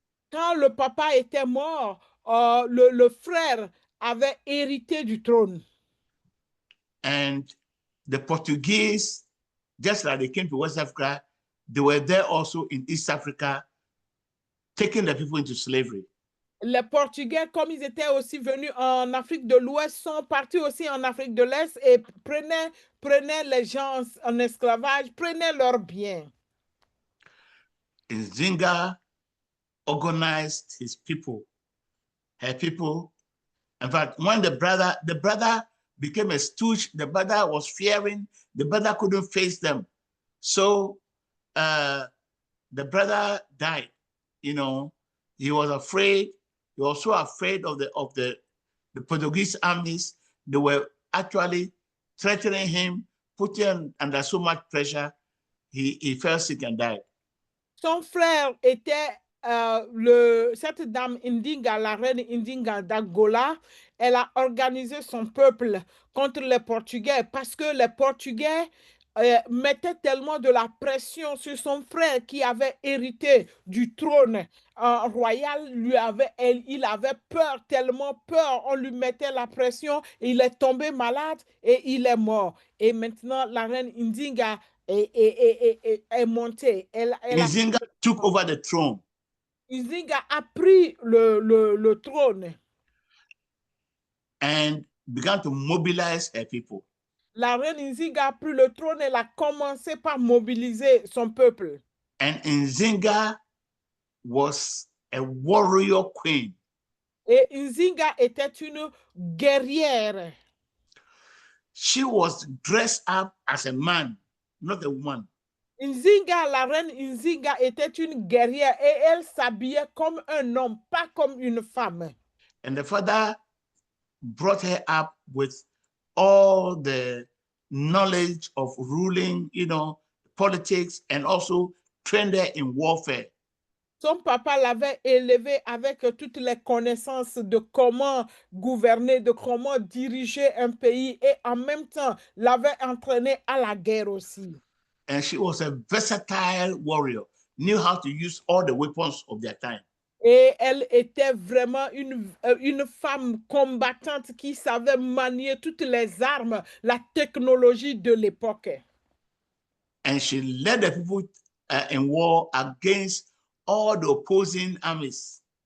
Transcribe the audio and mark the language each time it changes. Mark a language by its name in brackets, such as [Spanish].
[French] Quand le papa était mort, le frère avait hérité du trône. [English] And the Portuguese, just like they came to West Africa, they were there also in East Africa, taking the people into slavery. [French] Les Portugais, comme ils étaient aussi venus en Afrique de l'Ouest, sont partis aussi en Afrique de l'Est et prenaient les gens en esclavage, prenaient leurs biens. [English] Nzinga organized his people, her people. In fact, when the brother became a stooge, the brother was fearing, the brother couldn't face them. So the brother died, you know, he was afraid. He was so afraid of the Portuguese armies. They were actually threatening him, putting him under so much pressure. He fell sick and died. [French] Son frère était cette dame Ndinga, la reine Ndinga d'Angola. Elle a organisé son peuple contre les Portugais parce que les Portugais mettaient tellement de la pression sur son frère qui avait hérité du trône royal. Il avait peur, tellement peur. On lui mettait la pression. Et il est tombé malade et il est mort. Et maintenant, la reine Ndinga est montée. [English] Nzinga took over the throne. [French] Nzinga a pris le trône. [English] And began to mobilize her people. [French] La reine Nzinga a pris le trône. Elle a commencé par mobiliser son peuple. [English] And Nzinga was a warrior queen. [French] Et Nzinga était une guerrière. [English] She was dressed up as a man, not a woman. [French] Nzinga, la reine Nzinga était une guerrière et elle s'habillait comme un homme, pas comme une femme. [English] And the father brought her up with all the knowledge of ruling, you know, politics, and also trained her in warfare. [French] Son papa l'avait élevée avec toutes les connaissances de comment gouverner, de comment diriger un pays et en même temps l'avait entraînée à la guerre aussi. [English] And she was a versatile warrior, knew how to use all the weapons of their time. [French] Et elle était vraiment une femme combattante qui savait manier toutes les armes, la technologie de l'époque. [English] And she led the people in war against all the opposing armies.